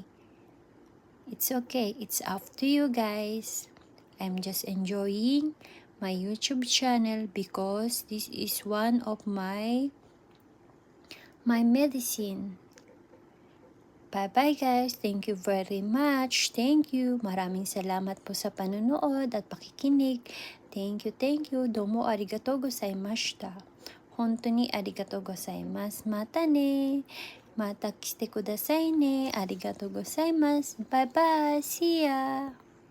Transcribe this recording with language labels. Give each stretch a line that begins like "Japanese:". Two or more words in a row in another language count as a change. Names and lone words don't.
English: It's okay. It's up to you guys. I'm just enjoying my YouTube channel because this is one of my medicine. Bye-bye guys. Thank you very much. Thank you.
Filipino: Maraming salamat po sa panonood at pakikinig.
English: Thank you.
Japanese: どうもありがとうございました。本当にありがとうございます. またね。また来てくださいね. ありがとうございます.
English: Bye-bye. See ya.